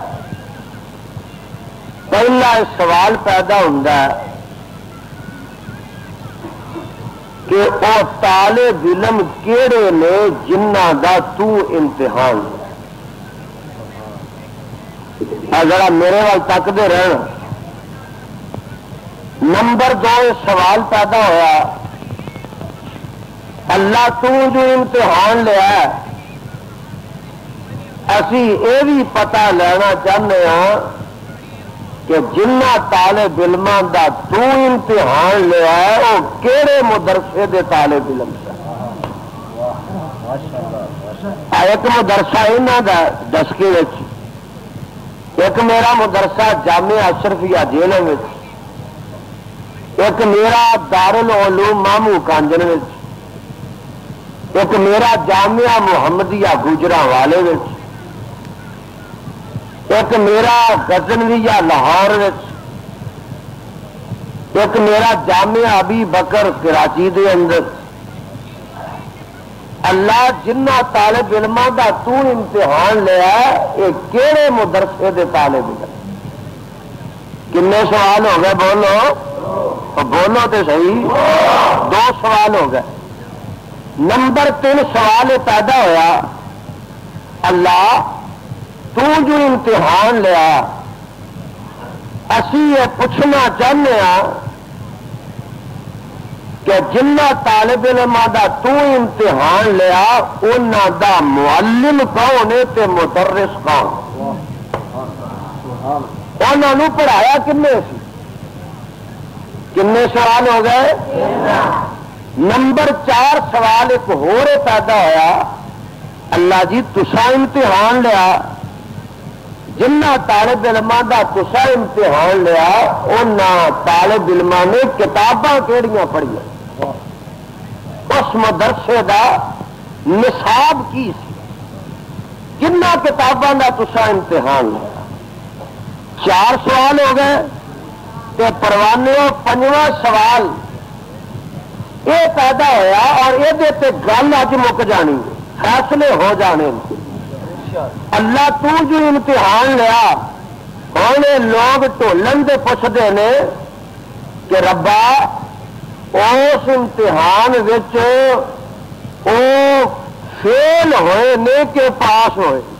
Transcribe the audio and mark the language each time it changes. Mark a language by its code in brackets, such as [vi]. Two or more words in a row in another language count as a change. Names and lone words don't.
[ur] پہلا سوال پیدا ہوتا ہے کہ وہ طالب علم [pa] کیڑے نے جنہ دا تو امتحان لیا، ذرا میرے وال تکتے رہن۔ نمبر 2 سوال پیدا ہوا، اللہ تو جو امتحان لیا اسی یہ بھی پتہ لینا چاہتے ہاں کہ جنہ طالب علماں دا تو امتحان لیا ہے وہ کہڑے مدرسے دے طالب علم سے؟ ایک مدرسہ انہاں دا دسکے وچ، ایک میرا مدرسہ جامعہ اشرفیہ جیلوں وچ، ایک میرا دارالعلوم مامو کانجن وچ، ایک میرا جامعہ محمدیہ گجرانوالے وچ، ایک میرا غزنویہ لاہور وچ، ایک میرا جامعہ ابی بکر کراچی دے اندر۔ اللہ جنہ طالب علماں دا تو امتحان لیا یہ کہڑے مدرسے دے طالب علم؟ کنے سوال ہو گئے؟ بولو بولو تے صحیح، 2 سوال ہو گئے۔ نمبر 3 سوال پیدا ہوا، اللہ تو جو امتحان لیا اسی [ur] یہ پوچھنا چاہتے ہیں کہ [pa] جنہ طالب علماں دا تو امتحان لیا انہاں دا معلم کون ہے تے مدرس کون؟ انہاں نو پڑھایا کنے سی؟ کنے سوال ہو گئے؟ نمبر 4 سوال ایک ہور پیدا ہوا، اللہ جی تسا امتحان لیا جنہ طالب علماں دا تسا امتحان لیا انہاں طالب علماں نے کتاباں کیڑیاں پڑھیاں؟ اس مدرسے دا نصاب کی سی؟ کنہ کتاباں دا تسا امتحان لیا؟ 4 سوال ہو گئے تے پروانے 5واں سوال یہ پیدا ہوا اور یہ گل اج مک جانی، فیصلے ہو جانے۔ اللہ تو جو امتحان لیا ہوں [ur] لوگ ٹولن دے پوچھتے ہیں [pa] کہ ربا اس امتحان وچ او فیل ہوئے نے کہ پاس ہوئے؟